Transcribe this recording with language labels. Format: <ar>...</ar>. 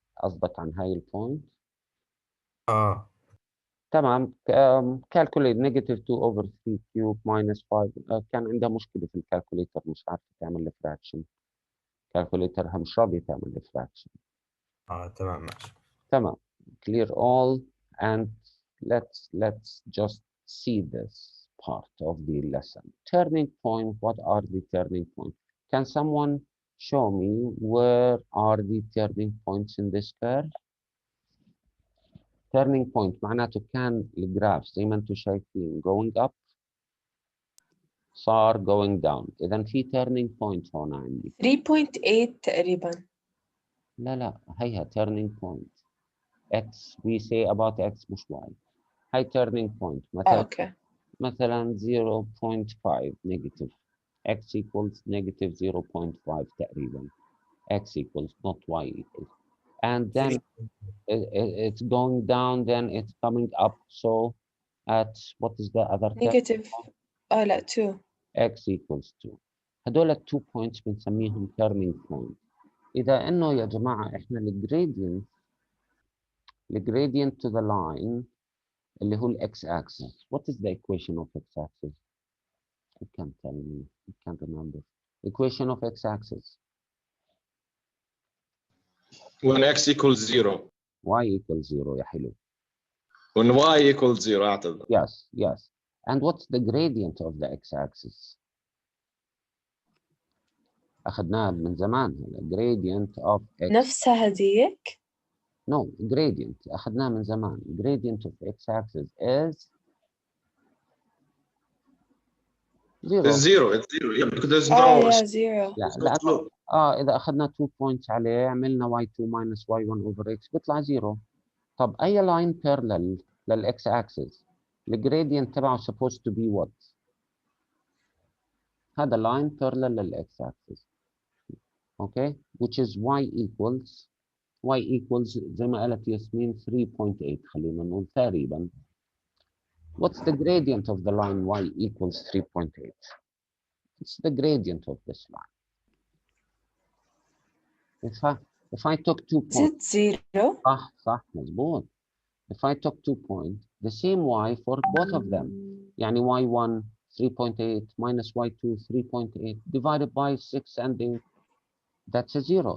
<ar>قصدك عن هاي البوينت؟ تمام.</ar> <en>Calculate negative 2 over 3 cube minus 5.</en> <ar>كان عندها مشكلة في الكالكوليتر، مش عارفة تعمل الفراكشن. كالكوليترها مش راضية تعمل الفراكشن. تمام ماشي. تمام.</ar> <en>Clear all, and let's just see this part of the lesson. Turning point. What are the turning points? Can someone show me where are the turning points in this curve? Turning point</en> <ar>معناته كان الجراف زي ما انتم شايفين</ar> <en>going up</en> <ar>صار</ar> <en>going down.</en> <ar>إذا في</ar> <en>turning point</en> <ar>هون عندي. 3.8 تقريبا. لا هيها</ar> <en>turning point. X we say about X</en> <ar>مش</ar> <en>Y.</en> <ar>هاي</ar> <en>turning point</en> <ar>مثلا</ar> <en>0.5 negative. X equals negative 0.5 تقريبا. X equals not Y equals. And then it's going down, then it's coming up. So at what is the other term? Negative.</en> <ar>لا</ar> <en>2. X equals 2.</en> <ar>هدول 2 points بنسميهم turning point. إذا إنه يا جماعة إحنا الgradient</ar> <en>to the line</en> <ar>اللي هو x axis.</ar> <en>What is the equation of x axis? You can't tell me. You can't remember. Equation of x axis. When x equals 0. Y equals 0</en> <ar>يا حلو.</ar> <en>When y equals 0</en> <ar>أعتذر.</ar> <en>Yes. And what's the gradient of the x axis?</en> <ar>أخذناها من زمان.</ar> <en>Gradient of x.</en> <ar>نفسها هديك؟</ar> <en>No, gradient.</en> <ar>أخذناها من زمان.</ar> <en>Gradient of x axis is 0. It's 0. Yeah, because there's no. yeah 0.</en> <ar>لا إذا أخذنا</ar> <en>2 points</en> <ar>عليه عملنا</ar> <en>y2 minus y1 over x</en> <ar>بيطلع 0.</ar> <en>طب أي line parallel للx axis</en> <ar>الجريدينت تبعه</ar> <en>supposed to be what؟ هذا line parallel للx axis. Okay, which is y equals</en> <ar>زي ما قالت ياسمين</ar> <en>3.8.</en> <ar>خلينا نقول تقريبا</ar> <en>What's the gradient of the line y equals 3.8? It's the gradient of this line. If I took 2 Is points, it 0?</en> <ar>صح مظبوط.</ar> <en>If I took 2 points, the same y for both of them.</en> <ar>يعني</ar> <en>y1 3.8 minus y2 3.8 divided by 6 and 8, that's a 0.</en>